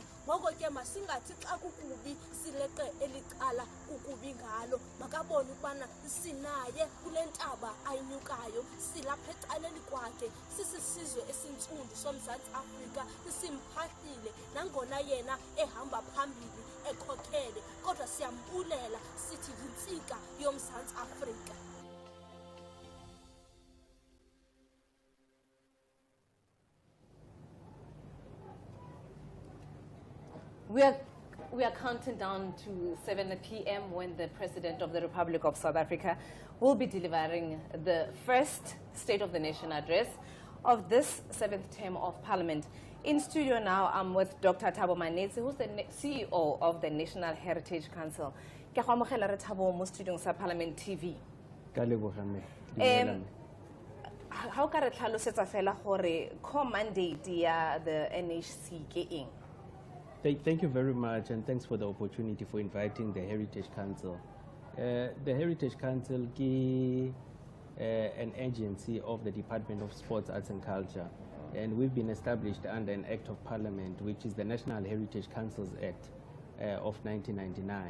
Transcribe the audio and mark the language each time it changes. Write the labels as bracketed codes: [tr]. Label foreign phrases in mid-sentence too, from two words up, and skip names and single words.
[xh] Ngoko ke masingathi xa kukubi sileqe elicala kukubi ngalo, makabone ukubana sinaye kule ntaba ayinyukayo, silapha ecaleni kwakhe, sisisizwe esintsundu soMzantsi Afrika, simphahlile nangona yena ehamba phambili ekhokhele, kodwa siyambulela sithi yintsika yoMzantsi Afrika. [en] We are counting down to 7 p.m. when the President of the Republic of South Africa will be delivering the first State of the Nation address of this 7th term of Parliament. In studio now, I'm with Dr. Thabo Manetsi, who's the CEO of the National Heritage Council. [tn] Ke go amogela re Thabo mo studiong sa Parliament TV. How ka re tlhalosetsa fela gore [en] core mandate [tn] ya the NHC ke eng? [en] Thank you very much, and thanks for the opportunity for inviting the Heritage Council. The Heritage Council is an agency of the Department of Sports, Arts and Culture, and we've been established under an Act of Parliament, which is the National Heritage Councils Act of 1999.